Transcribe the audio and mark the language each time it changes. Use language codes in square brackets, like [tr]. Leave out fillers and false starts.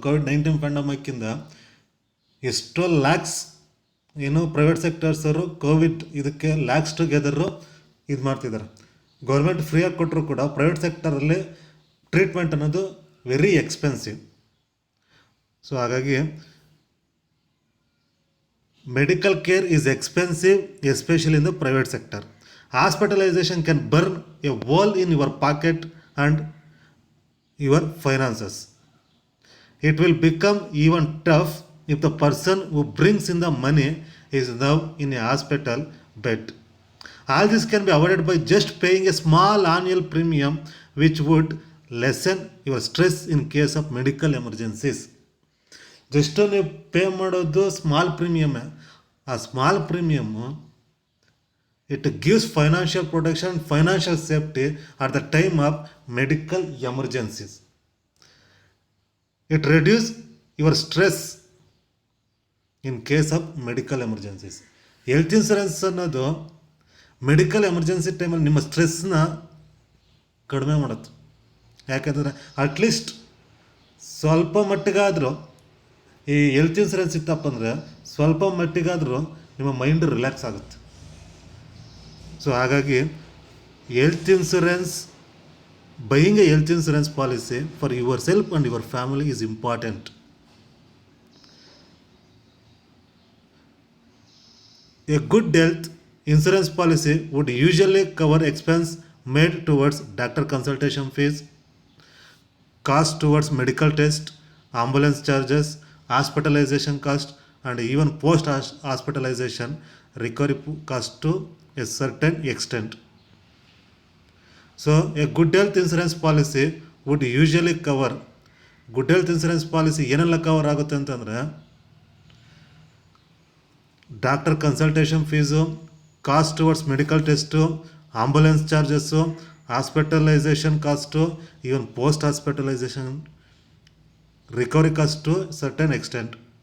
[kn] COVID-19 ಪ್ಯಾಂಡಮಿಕ್ಕಿಂದ ಎಷ್ಟೋ ಲ್ಯಾಕ್ಸ್ ಏನು private ಸೆಕ್ಟರ್ಸವರು Covid ಇದಕ್ಕೆ ಲ್ಯಾಕ್ಸ್ ಟುಗೆದರು ಇದು ಮಾಡ್ತಿದ್ದಾರೆ. ಗೌರ್ಮೆಂಟ್ ಫ್ರೀಯಾಗಿ ಕೊಟ್ಟರು ಕೂಡ ಪ್ರೈವೇಟ್ ಸೆಕ್ಟರಲ್ಲಿ ಟ್ರೀಟ್ಮೆಂಟ್ ಅನ್ನೋದು ವೆರಿ ಎಕ್ಸ್ಪೆನ್ಸಿವ್. [en] so [kn] ಹಾಗಾಗಿ [en] Medical care is expensive especially in the private sector. Hospitalization can burn a hole in your pocket and your finances. It will become even tough if the person who brings in the money is now in a hospital bed. All this can be avoided by just paying a small annual premium which would lessen your stress in case of medical emergencies. [kn] Just ನೀವು pay ಮಾಡೋದು small ಪ್ರೀಮಿಯಮ್ಮೇ. ಆ small premium [en] it gives financial protection, financial safety at the time of medical emergencies. It reduces your stress in case of medical emergencies. [kn] Health insurance ಅನ್ನೋದು medical emergency ಟೈಮಲ್ಲಿ ನಿಮ್ಮ ಸ್ಟ್ರೆಸ್ನ ಕಡಿಮೆ ಮಾಡುತ್ತೆ. ಯಾಕಂದರೆ at least ಸ್ವಲ್ಪ ಮಟ್ಟಿಗಾದರೂ ಈ ಹೆಲ್ತ್ ಇನ್ಸೂರೆನ್ಸ್ ಇತ್ತಪ್ಪ ಅಂದರೆ ಸ್ವಲ್ಪ ಮಟ್ಟಿಗಾದರೂ ನಿಮ್ಮ ಮೈಂಡ್ ರಿಲ್ಯಾಕ್ಸ್ ಆಗುತ್ತೆ. [en] so [kn] ಹಾಗಾಗಿ [en] Health insurance, buying a health insurance policy for your self and your family is important. A good health insurance policy would usually cover expense made towards doctor consultation fees, cost towards medical test, ambulance charges, hospitalization cost, and even post-hospitalization recovery cost to a certain extent. So, a good health insurance policy [kn] would usually cover, good health insurance policy ಏನೆಲ್ಲ cover ಆಗುತ್ತೆ ಅಂತಂದರೆ, doctor consultation fees, cost towards medical test, ambulance charges, hospitalisation cost, even post hospitalisation recovery cost to certain extent.